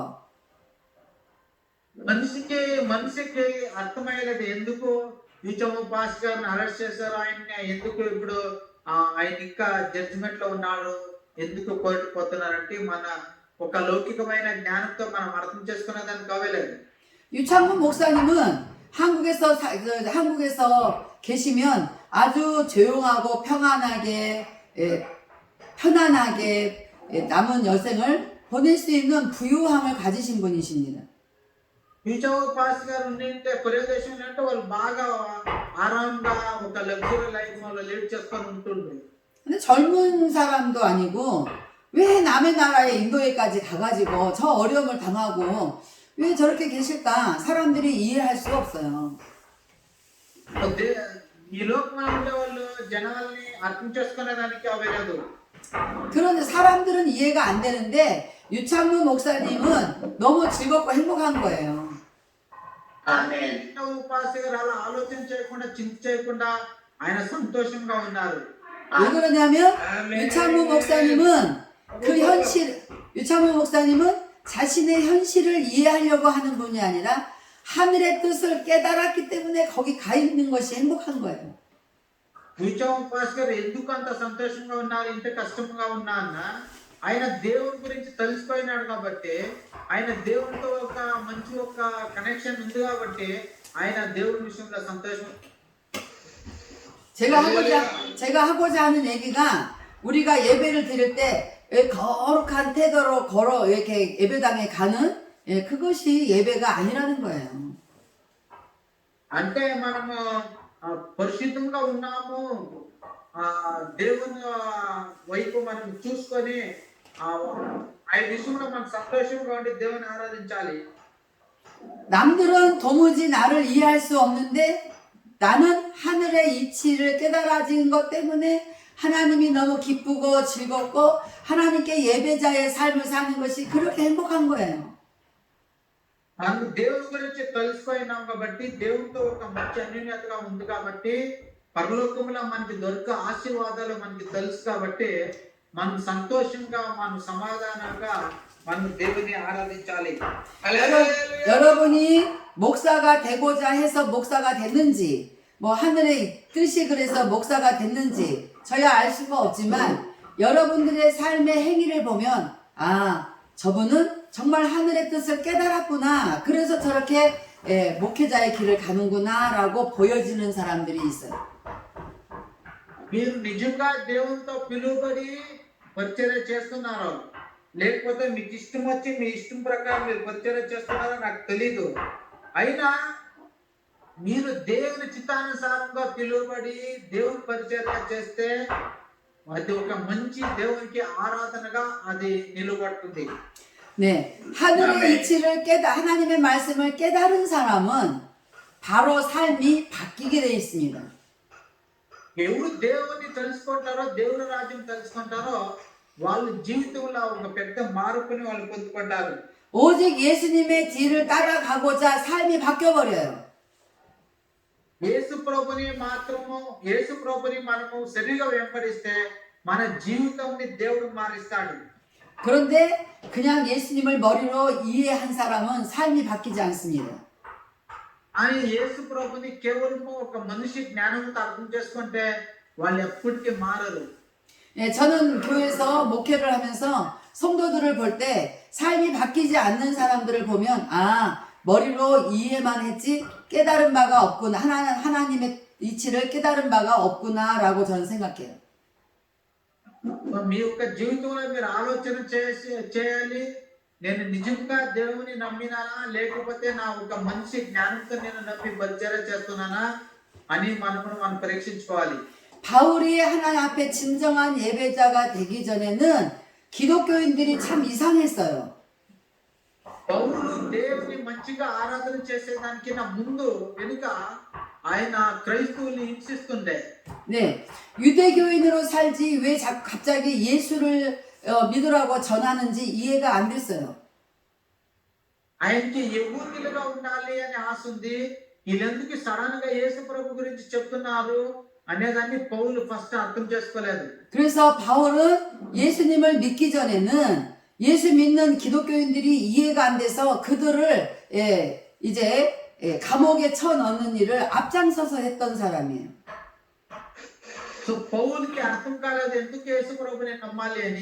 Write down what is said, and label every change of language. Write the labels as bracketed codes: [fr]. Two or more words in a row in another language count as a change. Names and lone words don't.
[te] మనిషికి అర్థమయ్యేది ఎందుకు యూచమ్మ పాస్ గారిని అరెస్ట్ చేశారు, ఆయన ఎందుకు ఇప్పుడు ఆయన ఇంకా జడ్జిమెంట్ లో ఉన్నాడు, ఎందుకు కోర్టు పోతున్నారంటే మన ఒక లౌకికమైన జ్ఞానంతో మనం అర్థం చేసుకునేదానికి కావలేదు. [ko] 유창문 목사님은 한국에서 계시면 아주 조용하고 편안하게 남은 여생을 보낼 수 있는 부유함을 가지신 분이십니다. [te] యూచమ్మ పాస్ గారు ఉంటే కొరియా దేశంలో అంటే వాళ్ళు బాగా ఆరాంగా ఒక [en] luxury life [te] వాళ్ళు లీడ్ చేసుకొని ఉంటుండ్రు. [ko] 근데 젊은 사람도 아니고 왜 남의 나라에 인도에까지 가가지고 저 어려움을 당하고 왜 저렇게 계실까? 사람들이 이해할 수가 없어요. [te] ఈ లోకంలో ఉండే వాళ్ళు జనాల్ని అర్థం చేసుకునేదానికి అవ్వలేదు. [ko] 그런데 사람들은 이해가 안 되는데 유창문 목사님은 너무 즐겁고 행복한 거예요. 아멘. [te] పాస్ గారు అలా ఆలోచన చేయకుండా చింత చేయకుండా ఆయన సంతోషంగా ఉన్నారు. [ko] 왜 그러냐면 유창문 목사님은 유창문 목사님은 자신의 현실을 이해하려고 하는 분이 아니라 하늘의 뜻을 깨달았기 때문에 거기 가 있는 것이 행복한 거예요. [te] యూచమ్మ పాస్ గారు ఎందుకు అంత సంతోషంగా ఉన్నారు, ఇంత కష్టంగా ఉన్నా అన్న ఆయన దేవుని గురించి తెలిసిపోయినాడు కాబట్టి, ఆయన దేవునితో ఒక మంచి ఒక కనెక్షన్ ఉంది కాబట్టి ఆయన దేవుని విషయంలో సంతోషం. [ko] 제가 하고자 하는 얘기가 우리가 예배를 드릴 때 거룩한 태도로 이렇게 예배당에 가는 그것이 예배가 아니라는 거예요. [te] అంటే మనము పరిశుద్ధంగా ఉన్నాము, దేవుని వైపు మనం చూసుకొని ఆయన విషయంలో మనం సంతోషంగా ఉండి దేవుని ఆరాధించాలి. [ko] 남들은 도무지 나를 이해할 수 없는데 나는 하늘의 이치를 깨달아진 것 때문에 하나님이 너무 기쁘고 즐겁고 하나님께 예배자의 삶을 사는 것이 그렇게 행복한 거예요. [te] మనం దేవుని గురించి తెలుసుకున్నాం కాబట్టి, దేవునితో ఒక మంచి అన్యోన్యతగా ఉంది కాబట్టి పరలోకంలో మనకి దొరికే ఆశీర్వాదాలు మనకి తెలుసు కాబట్టి మనం సంతోషంగా మనం సమాధానంగా మనం దేవుని ఆరాధించాలి. [ko] 여러분이 목사가 되고자 해서 목사가 됐는지, 뭐 하늘의 뜻이 그래서 목사가 됐는지 저야 알 수가 없지만 여러분들의 삶의 행위를 보면 아, 저분은 정말 하늘의 뜻을 깨달았구나. 그래서 저렇게 목회자의 길을 가는구나라고 보여지는 사람들이 있어요. [te] మీరు నిజంగా దేవునితో పిలువబడి పరిచర్య చేస్తున్నారు, లేకపోతే మీకు ఇష్టం వచ్చి మీ ఇష్టం ప్రకారం మీరు పరిచర్య చేస్తున్నారో నాకు తెలీదు. అయినా మీరు దేవుని చిత్తానుసారంగా పిలువబడి దేవుని పరిచర్య చేస్తే అది ఒక మంచి దేవునికి ఆరాధనగా అది నిలబడుతుంది. [ko] 네, 하늘의 이치를 하나님의 말씀을 깨달은 사람은 바로 삶이 바뀌게 되어 있습니다. [te] ఎవరు దేవుని తెలుసుకుంటారో దేవుని రాజ్యం తెలుసుకుంటారో వాళ్ళ జీవితంలో ఒక పెద్ద మార్పుని వాళ్ళు పొందుకుంటారు. [ko] 오직 예수님의 뒤를 따라가고자 삶이 바뀌어버려요. [te] యేసు ప్రభుని మనము సరిగా వెంబడిస్తే మన జీవితాన్ని దేవుడు మారుస్తాడు. [ko] 그런데 그냥 예수님을 머리로 이해한 사람은 삶이 바뀌지 않습니다. [te] ఆయన యేసు ప్రభుని కేవలం ఒక మనిషి జ్ఞానంతో అర్థం చేసుకుంటే వాళ్ళు ఎప్పటికీ మారరు. [ko] 예, 저는 교회에서 목회를 하면서 성도들을 볼 때 삶이 바뀌지 않는 사람들을 보면 아, 머리로 이해만 했지 깨달은 바가 없구나. 하나님의 이치를 깨달은 바가 없구나라고 저는 생각해요. [te] మీ యొక్క జీవితంలో మీరు ఆలోచన చేయాలి, నేను నిజంగా దేవుని నమ్మినానా లేకపోతే నా ఒక మనిషి జ్ఞానంతో నేను నమ్మి పరిచర్య చేస్తున్నానా అని మనం పరీక్షించుకోవాలి. [ko] 바울이 하나님 앞에 진정한 예배자가 되기 전에는 기독교인들이 참 이상했어요. [te] పౌలు దేవుని మంచిగా ఆరాధన చేసేదానికి నా ముందు వెనుక ఆయన క్రైస్తవుల్ని హింసిస్తుండే. [ko] 네, 유대교인으로 살지 왜 갑자기 예수를 믿으라고 전하는지 이해가 안 됐어요. [te] ఆయనకి యెహూదీలుగా ఉండాలి అని ఆశ ఉంది, వీళ్ళెందుకు సడన్ గా యేసు ప్రభు గురించి చెప్తున్నారు అనేదాన్ని పౌలు ఫస్ట్ అర్థం చేసుకోలేదు. [ko] 그래서 바울은 예수님을 믿기 전에는 예수 믿는 기독교인들이 이해가 안 돼서 그들을 이제 감옥에 쳐넣는 일을 앞장서서 했던 사람이에요. [te] సో పౌలుకి అర్థం కాలేదు ఎందుకు యేసు ప్రభుని నమ్మాలి అని.